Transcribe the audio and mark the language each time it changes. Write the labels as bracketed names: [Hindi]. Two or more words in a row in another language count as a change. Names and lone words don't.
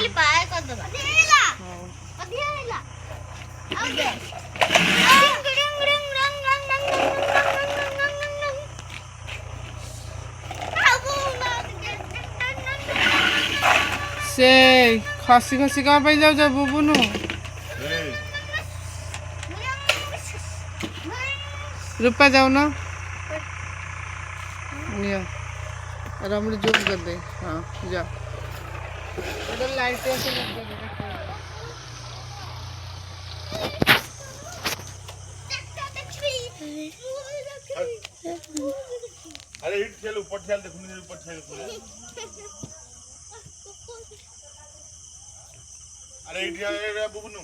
[Odia] ସେ ଖସି ଖସି କ'ଣ ପାଇଁ ଯାଉଛ ବୁବୁନୁ? ରୂପା ଯାଉନ, ନିଅ ରମଣୀ ଜୁମ୍ କରିଦେ। ହଁ ଯାଅ, ଗୋଟେ ଲାଇଟ୍ ଆସି [Hindi] अरे हिट चल ऊपर चल देखूंगी ऊपर चल अरे हिट जा बुबनू